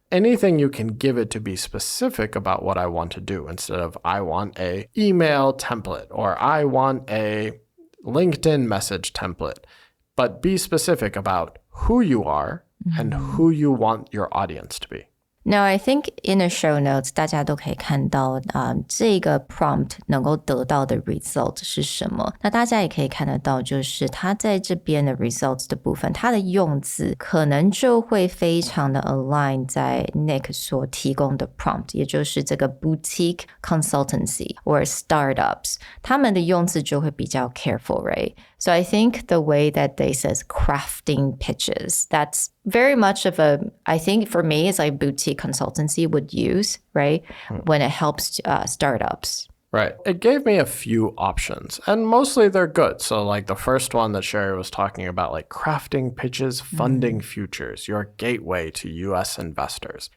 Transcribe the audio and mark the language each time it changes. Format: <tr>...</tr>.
<en>Anything you can give it to be specific about what I want to do instead of I want a email template or I want a LinkedIn message template. But be specific about who you are and who you want your audience to be. Now, I think in the show notes,</en> <zh>大家都可以看到这个 prompt 能够得到的 result 是什么。那大家也可以看得到，就是它在这边的 results 的部分，它的用字可能就会非常的 align 在 Nick 所提供的 prompt， 也就是这个</zh> <en>boutique consultancy or startups，</en> <zh>他们的用字就会比较</zh> <en>careful, right? So I think the way that they says crafting pitches, that's very much of I think for me, it's like boutique consultancy would use, right? When it helps startups. Right. It gave me a few options, and mostly they're good. So like the first one that Sherry was talking about, like crafting pitches, funding futures, your gateway to US investors.</en>